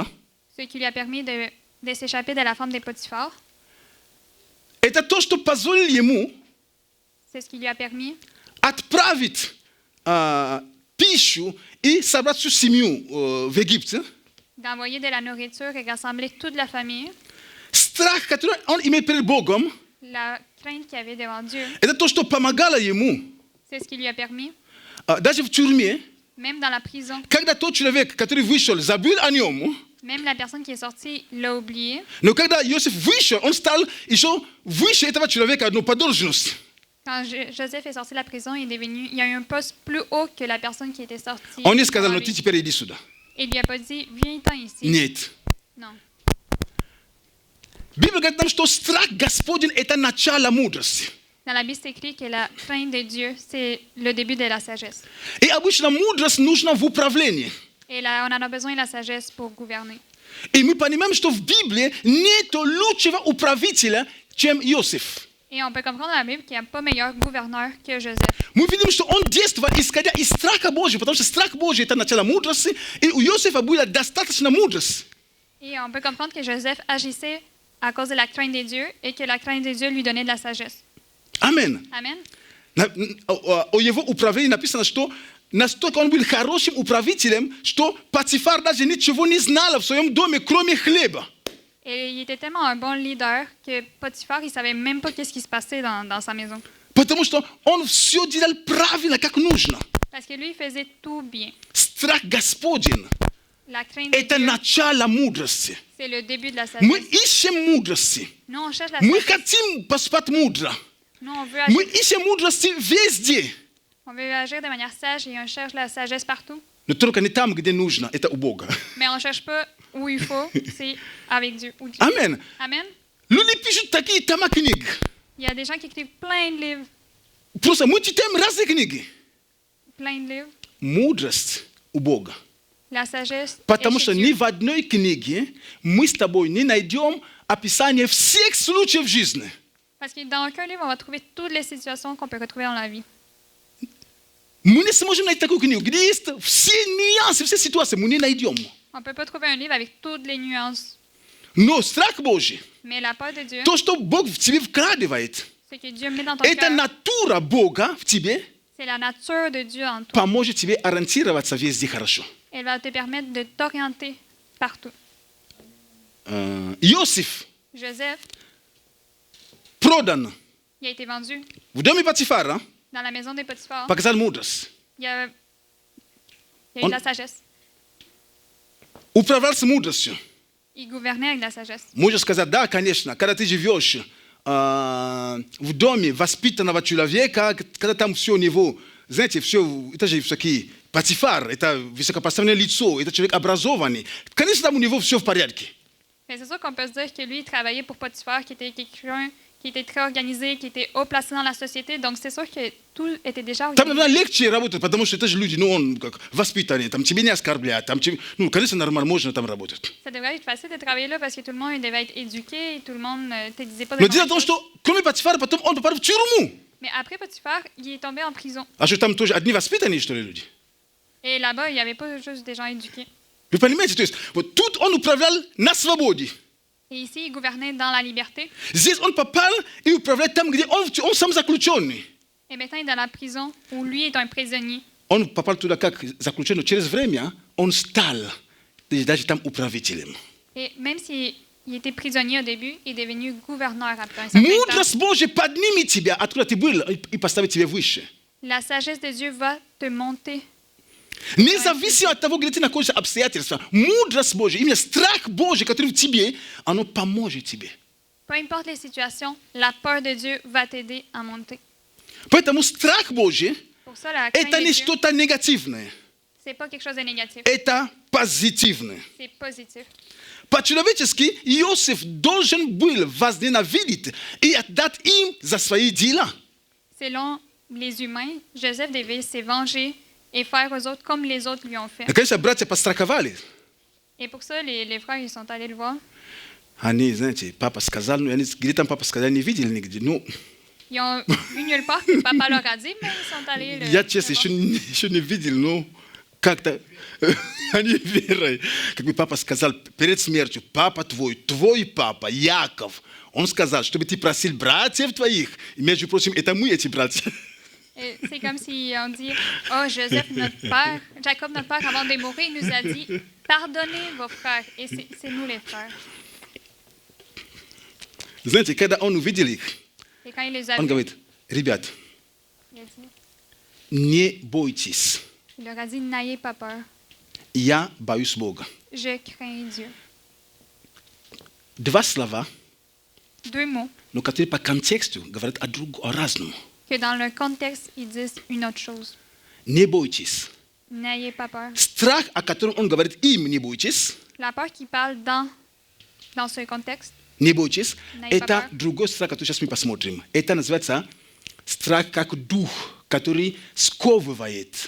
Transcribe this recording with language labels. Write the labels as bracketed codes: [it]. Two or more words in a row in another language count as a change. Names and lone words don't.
[fr] ce qui lui a permis de s'échapper de la femme des Potiphar, [ru] Это то, что позволило ему [fr] c'est ce qui lui a permis [ru] отправить пищу и собрать всю семью в Египте. [fr] d'envoyer de la nourriture et rassembler toute la famille. [ru] Страх, который он имеет перед Богом, [fr] La crainte qu'il avait devant Dieu, [ru] Это то, что помогало ему. [fr] c'est ce qui lui a permis, [ru] Даже в тюрьме, [fr] même dans la prison, [ru] когда тот человек, который вышел, забыл о нем, [fr] même la personne qui est sortie l'a oublié. [ru] но когда Иосиф вышел, он стал еще выше этого человека, но по должности. [fr] Quand Joseph est sorti de la prison, il y a eu un poste plus haut que la personne qui était sortie. [ru] Он не сказал, [fr] avant [ru] ну ты [fr] lui. [ru] теперь иди сюда. [fr] Et il lui a pas dit, viens-t'en ici. [ru] Нет. [fr] Non. [ru] Библия говорит нам, что страх Господень – это начало мудрости. [fr] Dans la Bible, c'est écrit que la crainte de Dieu, c'est le début de la sagesse. [ru] И обычно мудрость нужна в управлении. [fr] Et là, on en a besoin de la sagesse pour gouverner. [ru] И мы понимаем, что в Библии нет лучшего управителя, чем Иосиф. [fr] Et on peut comprendre dans la Bible qu'il n'y a pas meilleur gouverneur que Joseph. [ru] Мы видим, что он действовал, исходя из страха Божьего, потому что страх Божий – это начало мудрости, и у Иосифа была достаточно мудрости. [fr] Et on peut comprendre que Joseph agissait à cause de la crainte de Dieu et que la crainte de Dieu lui donnait de la sagesse. [ru] Амен. [fr] Amen. [ru] О его управлении написано, что настолько он был хорошим управителем, что Патифар даже ничего не знал в своем доме, кроме хлеба. [fr] Et il était tellement un bon leader que Potiphar, il ne savait même pas qu'est-ce qui se passait dans sa maison. [ru] Потому что он все делал правильно, как нужно. [fr] Parce que lui, il faisait tout bien. [ru] Страх Господень [fr] La crainte – de [ru] это [fr] Dieu, [ru] начало мудрости. [fr] c'est le début de la [ru] Мы [fr] sagesse. [ru] ищем мудрости. [fr] Nous, on cherche la [ru] Мы [fr] sagesse. [ru] хотим поступать мудро. [fr] Nous, on veut, [ru] Мы [fr] agir, [ru] ищем мудрости везде. [fr] on veut agir de manière sage et on cherche la sagesse partout. [ru] Но только не там, где нужно. Это у Бога. [fr] Mais on ne cherche pas où il faut, c'est avec Dieu. [ru] Амен. [fr] Amen. [ru] Люди пишут такие тома книг. [fr] Il y a des gens qui écrivent plein de livres. [ru] Просто мы читаем разные книги. [fr] Plein de livres. [ru] Mудрость у Бога. [fr] La sagesse. [ru] Потому [fr] est [ru] что [fr] chez [ru] ни [fr] Dieu. [ru] в одной книге мы с тобой не найдем описание всех случаев жизни. [fr] Parce que dans aucun livre, on va trouver toutes les situations qu'on peut retrouver dans la vie. [ru] Мы не сможем найти такую книгу, где есть все нюансы, все ситуации. Мы не найдем. [fr] On ne peut pas trouver un livre avec toutes les nuances. [ru] Но страх Божий, [fr] Mais la peur de Dieu, [ru] то, что Бог в тебе вкладывает, [fr] ce que Dieu met dans ton [ru] это [fr] cœur, [ru] натура Бога в тебе, [fr] c'est la nature de Dieu en toi. [ru] поможет тебе ориентироваться везде хорошо. [fr] Elle va te permettre de t'orienter partout. [ru] Иосиф [fr] Joseph, [ru] продан [fr] il a été vendu [ru] в доме Патифара, [fr] dans la maison des Potiphar. [ru] показал мудрость. [fr] Il y a eu de la sagesse. [ru] Управлял с мудростью. [fr] Il gouvernait avec de la sagesse. [ru] Можно сказать, да, конечно, когда ты живешь в доме воспитанного человека, когда там все у него, знаете, все, это же всякие, Патифар, это высокопоставленное лицо, это человек образованный. Конечно, там у него все в порядке. [fr] Mais c'est sûr qu'on peut se dire que lui, il travaillait pour Potiphar, qui était quelqu'un qui était très organisé, qui était haut placé dans la société. Donc, c'est sûr que tout était déjà [ru] Там, [fr] organisé. [ru] наверное, легче работать, потому что это же люди, ну, он как воспитанный, там тебе не оскорбляют, там тебе, ну, конечно, нормально, можно там работать. [fr] Ça devrait être facile de travailler là parce que tout le monde devait être éduqué et tout le monde ne te disait pas de [ru] Но дело в [fr] mauvaises [ru] том, [fr] choses. [ru] что кроме Патифара, потом он попал в тюрьму. [fr] Mais après Potiphar, il est tombé en prison. [ru] А что там тоже одни воспитанные, что ли, люди? [fr] Et là-bas, il n'y avait pas juste des gens éduqués. [ru] Вы понимаете, то есть вот тут он управлял на свободе. [fr] Et ici, il gouvernait dans la liberté. [ru] Здесь он попал и управляет там, где он сам заключенный. [fr] Et maintenant, il est dans la prison où lui est un prisonnier. [ru] Он попал туда как заключенный. Через время он стал даже там управителем. [fr] Et même s'il était prisonnier au début, il est devenu gouverneur après un certain temps. [ru] Мудрость Божья поднимет тебя, откуда ты был, и поставит тебя выше. [fr] La sagesse de Dieu va te monter. [ru] Независимо от того, где ты находишься, обстоятельства, мудрость Божья, именно страх Божий, который в тебе, оно поможет тебе. [fr] Peu importe les situations, la peur de Dieu va t'aider à monter. [ru] Поэтому страх Божий [fr] Pour ça, la crainte [ru] это [fr] de [ru] не [fr] Dieu, [ru] что-то негативное, [fr] c'est pas quelque chose de négatif, [ru] это позитивное. [fr] c'est positif. [ru] По-человечески Иосиф должен был возненавидеть и отдать им за свои дела. [fr] Selon les humains, Joseph devait se venger et faire aux autres comme les autres lui ont fait. [ru] И, конечно, братья постраховали. [fr] Et pour ça, les frères, ils sont allés le voir. [ru] Они, знаете, папа сказал, ну, они, где там папа сказал, не видели нигде. Ну, [fr] Ils ont vu nulle part que papa leur a dit, mais ils sont allés le [ru] я, честно, [fr] le voir. [ru] еще не видел, но как-то они верой. Как бы папа сказал перед смертью, папа твой папа, Яков, он сказал, чтобы ты просил братьев твоих. И, между прочим, это мы, эти братья. [fr] Et c'est comme si on dit, oh, Joseph, notre père, Jacob, notre père, avant de mourir, il nous a dit, pardonnez vos frères. Et c'est nous les frères. [ru] Знаете, когда он увидел их, [fr] Et quand il les a [ru] он [fr] vus, [ru] говорит, ребят, [fr] il a dit- [ru] не бойтесь, [fr] il leur a dit, n'ayez pas peur, [ru] я боюсь Бога. [fr] je crains Dieu. [ru] Два слова, [fr] 2 mots [ru] но которые по контексту говорят о разном. [fr] que dans le contexte, ils disent une autre chose. [ru] Не бойтесь. [fr] N'ayez pas peur. [ru] Страх, о котором он говорит им, не бойтесь, [fr] La peur qui parle dans ce contexte, [ru] не бойтесь, Не это папа. другой страх, который сейчас мы посмотрим. Это называется страх как дух, который сковывает.